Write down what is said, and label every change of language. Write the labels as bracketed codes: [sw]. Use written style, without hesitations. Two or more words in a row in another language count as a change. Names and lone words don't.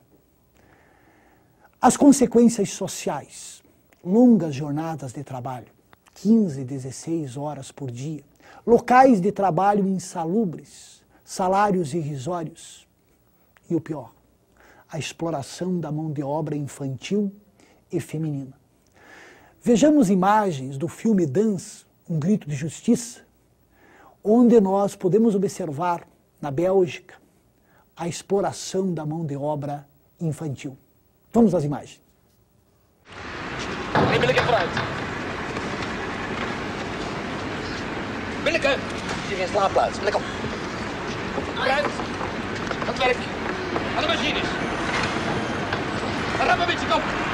[pt] As consequências sociais, longas jornadas de trabalho, 15, 16 horas por dia, locais de trabalho insalubres, salários irrisórios e o pior, a exploração da mão de obra infantil e feminina. Vejamos imagens do filme Dance, Um Grito de Justiça, onde nós podemos observar, na Bélgica, a exploração da mão de obra infantil. Vamos às imagens. [nl] Binneke vooruit. Binneke! Hier geen slaapplaats. Binneke op. Vooruit. Aan het werk. Aan de machines. Rap een beetje kop.